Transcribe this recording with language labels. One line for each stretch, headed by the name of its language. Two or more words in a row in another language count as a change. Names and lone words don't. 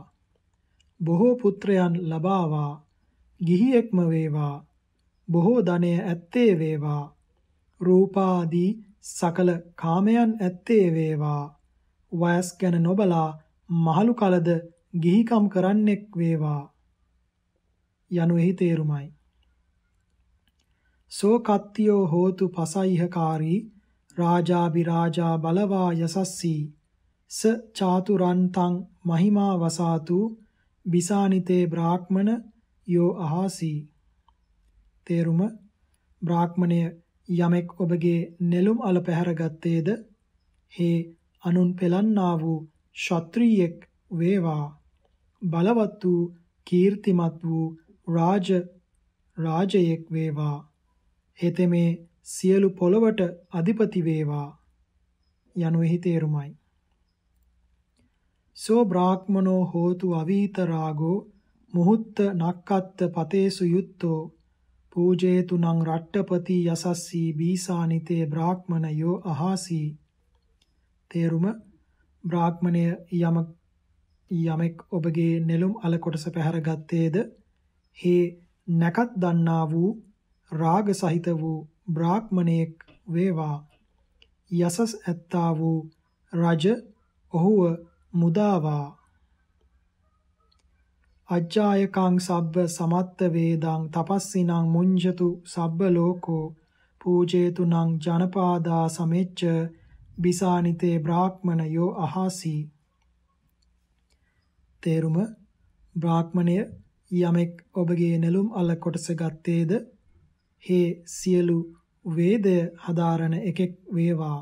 Sinhala: බොහෝ පුත්‍රයන් ලබාවා. ගිහියෙක්ම වේවා. බොහෝ ධනය ඇත්තේ වේවා. රූපාදී සකල කාමයන් ඇත්තේ වේවා. වයස් ගැන නොබලා මහලු කලද ගිහිකම් කරන්නෙක් වේවා යනු එහි තේරුමයි.
Pali: සෝ කත්තියෝ හෝතු පසයිහකාරී රාජාභිරාජා බලවා යසස්සී ස චාතුරන්තං මහිමා වසාතු බිසානිතේ බ්‍රාහ්මණ යෝ අහාසී.
Sinhala: තේරුම බ්‍රාහ්මණය යමෙක් ඔබගේ නෙළුම් අල පැහැරගත්තේද හේ අනුන් පෙළන්නා වූ ශත්‍රීයෙක් වේවා. බලවත් වූ කීර්තිමත් වූ රාජයෙක් වේවා. හෙතෙමේ සියලු පොළවට අධිපති වේවා යනු එහි තේරුමයි.
Pali: සෝ බ්‍රාහ්මනෝ හෝතු අවීත රාගෝ මුහුත්ත නක්කත්ත පතේසු යුත්තෝ පූජේතු නං රට්ටපති යසස්සී බීසානිතේ බ්‍රාහ්මණයෝ අහාසී.
Sinhala: තේරුම බ්‍රාහ්මණය යමෙක් ඔබගේ නෙළුම් අල කොටස පැහැරගත්තේද හේ නැකත් දන්නා වූ රාග සහිත වූ බ්‍රාහ්මණයෙක් වේවා. යසස් ඇත්තා වූ රජ ඔහුව මුදාවා.
Pali: අජ්ජායකං සබ්බ සමත්ත වේදං තපස්සිනං මුඤ්ජතු සබ්බ ලෝකෝ පූජේතු නං ජනපාදා සමෙච්ච බිසානිතේ බ්‍රාහ්මණයෝ අහාසී.
Sinhala: තේරුම බ්‍රාහ්මණය යමෙක් ඔබගේ නෙළුම් අල කොටස ගත්තේද හේ සියලු වේදය හදාරන එකෙක් වේවා.